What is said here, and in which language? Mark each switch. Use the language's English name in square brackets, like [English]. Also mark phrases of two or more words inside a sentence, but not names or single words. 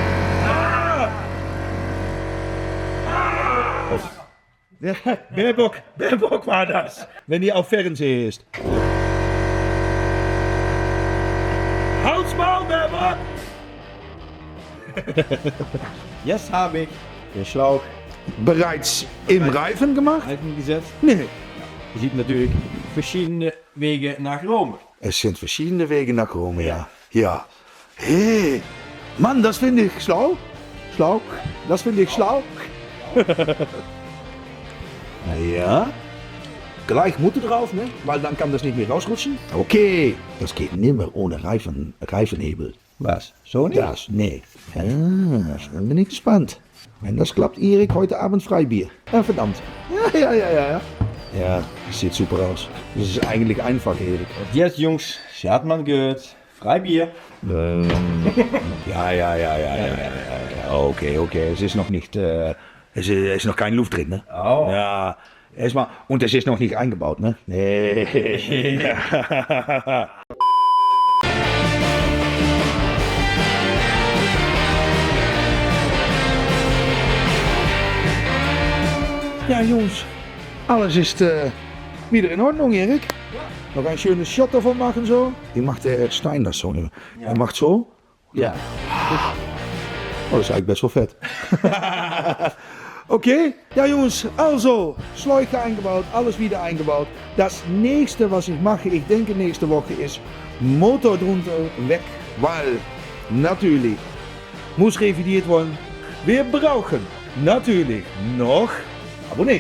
[German] Baerbock war das, wenn die auf Fernsehen ist. Halt's Maul, Baerbock! Jetzt habe ich den Schlauch Bereits im Reifen gemacht? eingesetzt. [Dutch] Nee. Je ziet natuurlijk verschillende wegen naar Rome. [German] Es sind verschiedene Wege nach Rom, ja. Ja. Hey, Mann, das finde ich schlau. Schlau. Das finde ich schlau. Naja. Gleich Mutter drauf, ne? Weil dann kann das nicht mehr rausrutschen. Okay. Das geht nimmer ohne Reifenhebel. Was? [Dutch] Zo niet? [German] Das, nee. Ja, dann bin ich gespannt. Wenn das klappt, Erik, heute Abend Freibier. Ja, verdammt. Ja. Ja, das sieht super aus. Das ist eigentlich einfach, Erik. Und jetzt, Jungs, [Dutch] ze had man gehört. Freibier. [German] Ja. Okay. Es ist noch nicht, es ist noch keine Luft drin, ne? Oh. Ja, erstmal, und es ist noch nicht eingebaut, ne? [Dutch] Nee. [German] Ja, Jungs, alles ist wieder in Ordnung, Erik. Noch ein schönes Shot davon machen, so. Die macht der Stein das so. Er macht so. Ja. Oh, das ist eigentlich [Dutch] best wel vet. [German] Okay, ja Jungs, also, Schläuche eingebaut, alles wieder eingebaut. Das nächste, was ich mache, ich denke nächste Woche, ist Motor drunter weg, weil natürlich muss revidiert werden. Wir brauchen natürlich noch Abonnés.